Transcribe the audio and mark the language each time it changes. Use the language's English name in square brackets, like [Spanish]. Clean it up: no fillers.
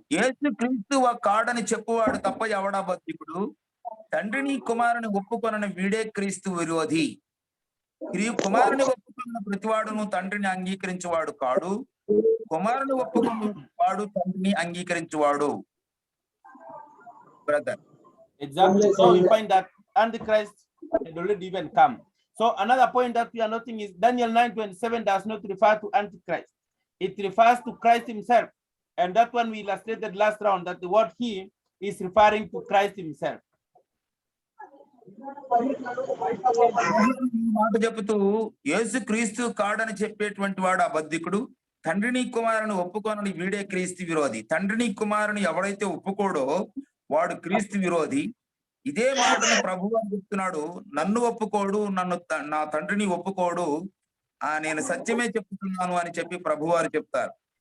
[Telugu] యేసు క్రీస్తు కాడని చెప్పువాడు తప్ప ఎవడా బద్ధికుడు, తండ్రిని కుమారుని ఒప్పుకొనని వీడే క్రీస్తు విరోధి. కుమారుని ఒప్పుకున్న ప్రతివాడును తండ్రిని అంగీకరించేవాడు కాడు, కుమారుని ఒప్పుకున్న వాడు తండ్రిని అంగీకరించేవాడు. [English] Brother. Exactly. So you find that Antichrist had already even come. So another point that we are noting is Daniel 9:27 does not refer to Antichrist. It refers to Christ himself. And that one we illustrated last round, that the word he is referring to Christ himself. [Telugu] ఈ మాట చెబుతూ యేసు క్రీస్తు కాడని చెప్పేటువంటి వాడు అబద్ధికుడు, తండ్రిని కుమారుని ఒప్పుకోనని వీడే క్రీస్తు విరోధి. తండ్రిని కుమారుని ఎవడైతే ఒప్పుకోడో వాడు క్రీస్తు విరోధి. ఇదే మాటను ప్రభువు అని చెప్తున్నాడు. నన్ను ఒప్పుకోడు, నా తండ్రిని ఒప్పుకోడు, నేను సత్యమే చెప్తున్నాను అని చెప్పి ప్రభు వారు చెప్తారు.